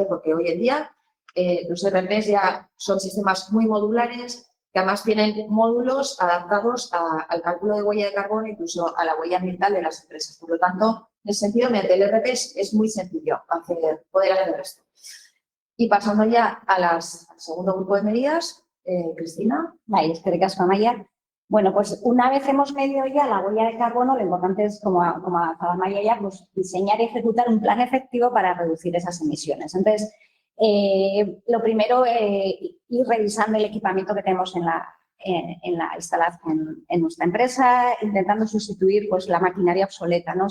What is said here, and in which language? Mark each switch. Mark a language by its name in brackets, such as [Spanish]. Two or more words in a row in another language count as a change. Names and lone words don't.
[Spanish] Porque hoy en día los ERPs ya son sistemas muy modulares, que además tienen módulos adaptados al cálculo de huella de carbono, incluso a la huella ambiental de las empresas. Por lo tanto, en ese sentido, mediante el ERP es muy sencillo poder hacer esto. Y pasando ya al segundo grupo de medidas, Cristina. Vale, [Basque] eskerrik asko, Amaia. [Spanish] Bueno, pues una vez hemos medido ya la huella de carbono, lo importante es, como avanzaba Amaia ya, pues diseñar y ejecutar un plan efectivo para reducir esas emisiones. Entonces, lo primero, ir revisando el equipamiento que tenemos en la instalación en nuestra empresa, intentando sustituir pues la maquinaria obsoleta, ¿no?